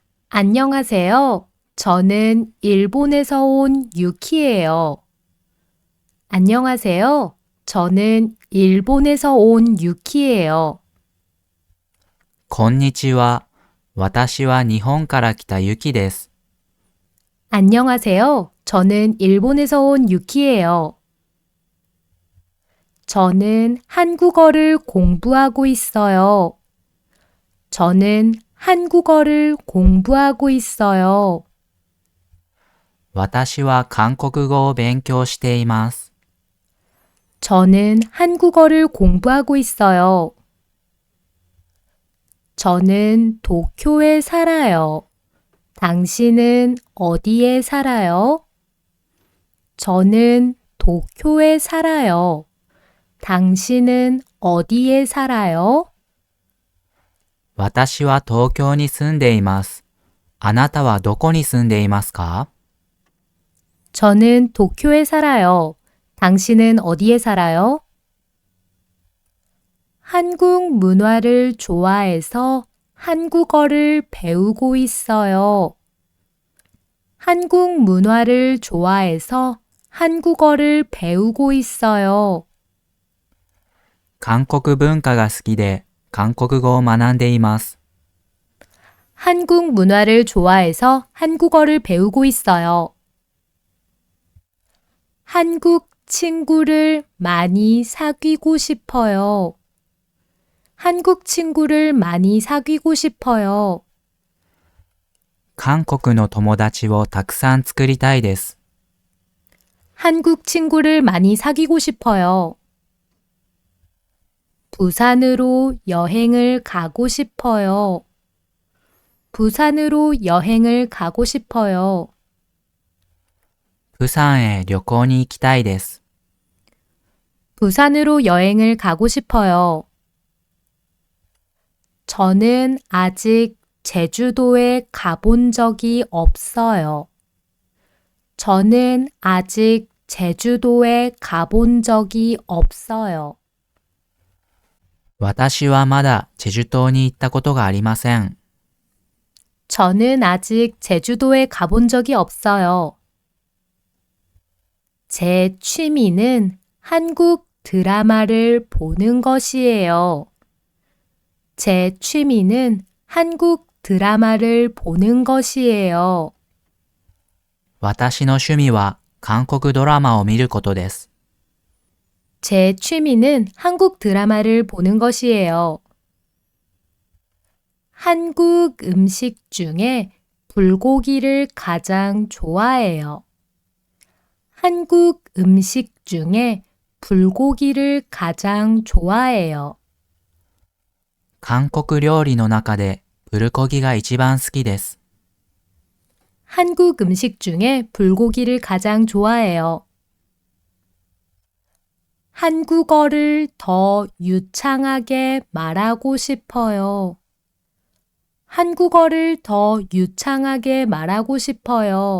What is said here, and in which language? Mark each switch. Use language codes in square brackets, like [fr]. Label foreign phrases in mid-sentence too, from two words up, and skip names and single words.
[ko] 안녕하세요. 저는 일본에서 온 유키예요. 안녕하세요. 저는 일본에서 온 유키예요. [ja] こんにちは。私は日本から来たゆきです。 [ko] 안녕하세요. 저는 일본에서 온 유키예요. 저는 한국어를 공부하고 있어요. 저는 한국어를 공부하고 있어요. [ja] 私は韓国語を勉強しています。 [ko] 저는 한국어를 공부하고 있어요. 저는 도쿄에 살아요. 당신은 어디에 살아요? 저는 도쿄에 살아요. 당신은 어디에 살아요? [ja] 私は東京に住んでいます。あなたはどこに住んでいますか？ [ko] 저는 도쿄에 살아요. 당신은 어디에 살아요? 한국 문화를 좋아해서 한국어를 배우고 있어요. 한국 문화를 좋아해서 한국어를 배우고 있어요. [ja] 韓国文化が好きで韓国語を学んでいます。 [ko] 한국 문화를 좋아해서 한국어를 배우고 있어요. 한국 친구를 많이 사귀고 싶어요. 한국 친구를 많이 사귀고 싶어요. [ja] 韓国の友達をたくさん作りたいです。 [ko] 한국 친구를 많이 사귀고 싶어요. 부산으로 여행을 가고 싶어요. 부산으로 여행을 가고 싶어요. [ja] 釜山へ旅行に行きたいです。 [ko] 부산으로 여행을 가고 싶어요. 저는 아직 제주도에 가본 적이 없어요. 저는 아직 제주도에 가본 적이 없어요. [ja] 私はまだチェジュ島に行ったことがありません。 [ko] 저는 아직 제주도에 가본 적이 없어요. 제 취미는 한국 드라마를 보는 것이에요. 제 취미는 한국 드라마를 보는 것이에요. [ja] 私の趣味は韓国ドラマを見ることです。 [ko] 제 취미는 한국 드라마를 보는 것이에요. 한국 음식 중에 불고기를 가장 좋아해요. 한국 음식 중에 불고기를 가장 좋아해요. [ja] 韓国料理の中でプルコギが一番好きです。 [ko] 한국 음식 중에 불고기를 가장 좋아해요. 한국어를 더 유창하게 말하고 싶어요. 한국어를 더 유창하게 말하고 싶어요.